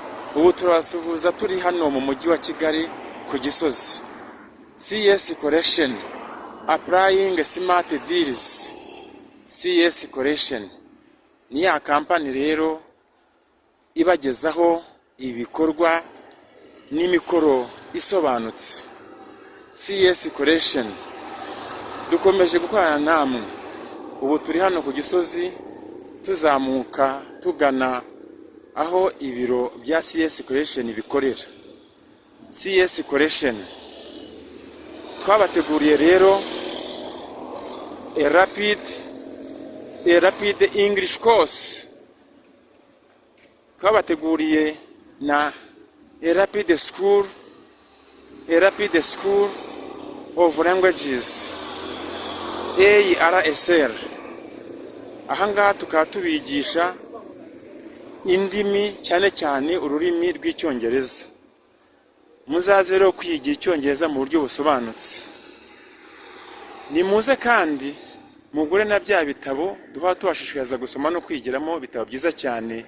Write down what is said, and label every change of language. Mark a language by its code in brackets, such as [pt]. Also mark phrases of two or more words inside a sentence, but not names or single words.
[rw] ubu turasuhuza turi hano mu mujyi wa Kigali ku Gisozi. [en] CS Collection applying smart deals. [rw] CS Collection ni ya kampani rero ibagezaho ibikorwa n'imikoro isobanutse. CS Collection dukomeje gukorana namwe. Ubu turi hano ku Gisozi tuzamuka tugana aho ibiro bya CS Collection bikorera. CS Collection twabateguriye rero [en] a rapid English course. [rw] Twabateguriye na [en] a rapid school of languages ARSL. [rw] Ahangaha tukaba tubigisha indimi cyane cyane ururimi rw'icyongereza. Muzaze rero kwiga icyongereza mu buryo busobanutse. Nimuze kandi mugure na bya bitabo duha tubashishikariza gusoma no kwigiramo bitabo byiza cyane.